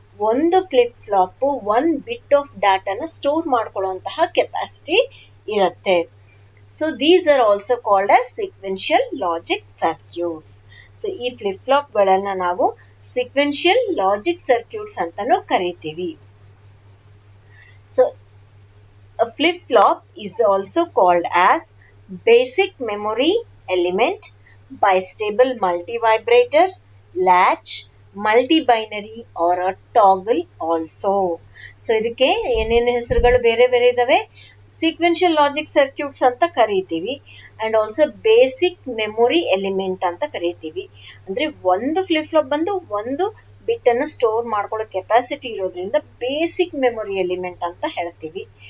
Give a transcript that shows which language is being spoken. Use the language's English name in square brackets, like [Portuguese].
[Kannada] ಒಂದು flip flop 1 bit of ಡಾಟಾನ store ಮಾಡ್ಕೊಳ್ಳುವಂತಹ capacity ಇರುತ್ತೆ. [English] So these are also called as sequential logic circuits. [Kannada] So ಈ flip flop ಗಳನ್ನ ನಾವು sequential logic circuits ಅಂತಾನೂ ಕರಿತೀವಿ. [English] So a flip flop is also called as basic memory element, bistable multivibrator, latch, multi-binary or a toggle also. [Kannada] So ಇದಕ್ಕೆ ಏನೇನು ಹೆಸರುಗಳು ಬೇರೆ ಬೇರೆ ಇದಾವೆ. ಸೀಕ್ವೆನ್ಷಿಯಲ್ ಲಾಜಿಕ್ ಸರ್ಕ್ಯೂಟ್ಸ್ ಅಂತ ಕರೀತೀವಿ and also basic memory element ಅಂತ ಕರೀತೀವಿ. ಅಂದ್ರೆ ಒಂದು ಫ್ಲಿಪ್ ಫ್ಲಾಪ್ ಬಂದು ಒಂದು ಬಿಟ್ ಅನ್ನು ಸ್ಟೋರ್ ಮಾಡ್ಕೊಳ್ಳೋ ಕೆಪಾಸಿಟಿ ಇರೋದ್ರಿಂದ ಬೇಸಿಕ್ ಮೆಮೊರಿ ಎಲಿಮೆಂಟ್ ಅಂತ ಹೇಳ್ತೀವಿ.